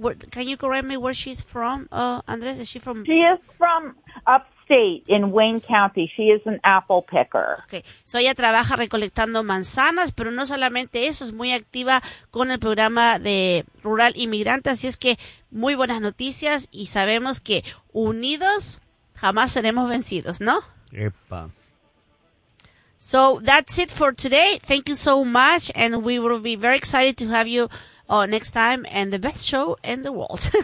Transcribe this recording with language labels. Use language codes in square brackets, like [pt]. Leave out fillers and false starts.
[en] Can you correct me where she's from, Andres? Is she from? She is from upstate in Wayne County. She is an apple picker. [es] Okay, so ella trabaja recolectando manzanas, pero no solamente eso, es muy activa con el programa de Rural Inmigrante. Así es que muy buenas noticias y sabemos que unidos jamás seremos vencidos, ¿no? Epa. [en] So that's it for today. Thank you so much, and we will be very excited to have you next time, and the best show in the world.